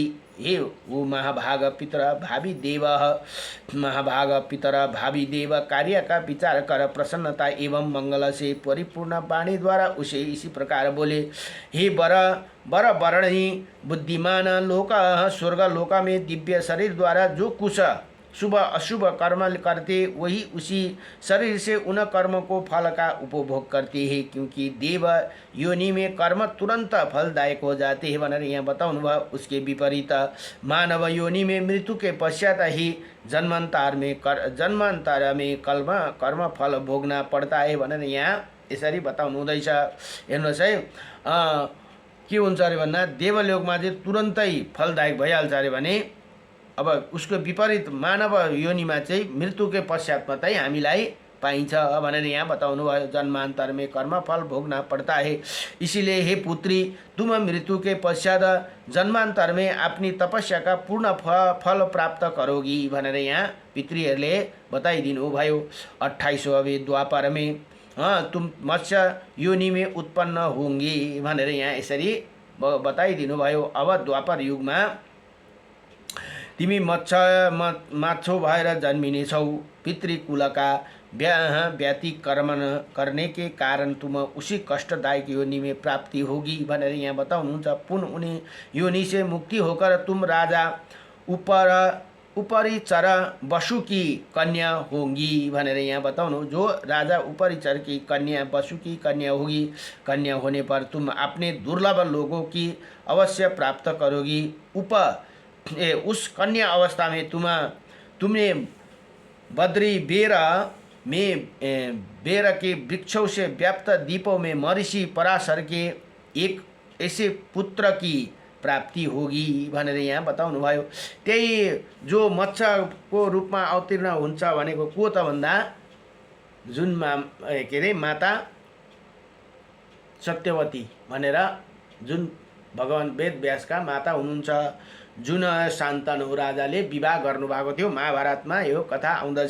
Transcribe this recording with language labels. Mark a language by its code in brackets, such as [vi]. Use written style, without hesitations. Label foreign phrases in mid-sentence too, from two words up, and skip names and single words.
[hi] हे वो महाभाग पितर भावी देव कार्य का विचार कर प्रसन्नता एवं मंगल से परिपूर्ण वाणी द्वारा उसे इसी प्रकार बोले, हे बर वर्णी बुद्धिमान लोक स्वर्ग लोक में दिव्य शरीर द्वारा जो कुछ शुभ अशुभ कर्म करते वही उसी शरीर से उन कर्म को फल का उपभोग करते हैं, क्योंकि देव योनि में कर्म तुरंत फलदायक हो जाते हैं [ne] भनेर यहाँ बताउनु भयो। [hi] उसके विपरीत मानव योनि में मृत्यु के पश्चात ही जन्मांतर में कर्म फल भोग्न पड़ता है [ne] भनेर यहाँ यसरी बताउनु हुँदैछ। हेर्नुहोस् है, के हुन्छ अरे भन्दा देवलोकमा चाहिँ तुरन्तै फलदायक भइहाल्छ अरे भने अब उसको विपरीत मानव योनिमा चाहिँ [hi] मृत्यु के पश्चात [ne] मात्रै हामीलाई पाइन्छ भनेर यहाँ बताउनु भयो। [hi] जन्मांतर में कर्म फल भोगना पड़ता है, इसीलिए हे पुत्री तुम मृत्यु के पश्चात जन्मांतर में अपनी तपस्या का पूर्ण फल प्राप्त करोगी [ne] भनेर यहाँ पितृहरूले बताइदिनु भयो। [hi] 28वें द्वापर में तुम मत्स्य योनि में उत्पन्न होंगी [ne] भनेर यहाँ यसरी बताइदिनु भयो। अब द्वापर युगमा तिमी माछो भएर जन्मिनेछौ। [hi] पितृकुलका व्यतिक्रमण करने के कारण तुम उसी कष्टदायक योनि में प्राप्ति होगी [ne] भनेर यहाँ बताउनुहुन्छ। [hi] पुनः उन्हीं योनि से मुक्ति होकर तुम राजा उपरिचर वसु की कन्या होंगी [ne] भनेर यहाँ बताउनु। [hi] जो राजा उपरिचर की कन्या वसु की कन्या होगी, कन्या होने पर तुम अपने दुर्लभ लोगों की अवश्य प्राप्त करोगी। उस कन्या अवस्था में तुमने बद्री बेर के वृक्षों से व्याप्त द्वीपों में महर्षि पराशर के एक ऐसे पुत्र की प्राप्ति होगी [ne] भनेर यहाँ बताउनु भयो। त्यही जो मत्स्यको रूपमा अवतीर्ण हुन्छ भनेको को त भन्दा जुन के अरे माता सत्यवती भनेर जुन भगवान वेद व्यासका माता हुनुहुन्छ, जुन शान्तनु राजाले विवाह गर्नुभएको थियो, महाभारतमा यो कथा आउँदछ।